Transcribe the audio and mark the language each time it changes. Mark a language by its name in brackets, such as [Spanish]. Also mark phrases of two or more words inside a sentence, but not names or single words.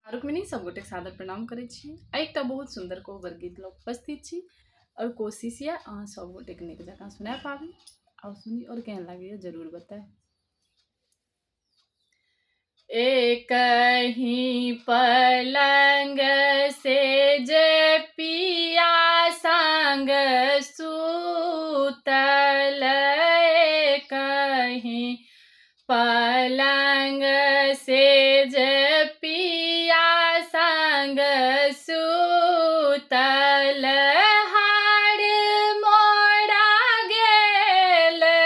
[Maithili] रुक्मिणी सब गोटे सादर प्रणाम करे छी। एकटा बहुत सुंदर कोहबर गीत लऽ उपस्थित छी और कोशिश ये अहाँ सब गोटे के नीक जकाँ सुना पाबी और सुनी और केहन लागैए जरूर बताए। एक ही पलंग से जे पिया संग सूतल, एक ही पलंग से जे पिया संग सूतल, हार मोरा गेल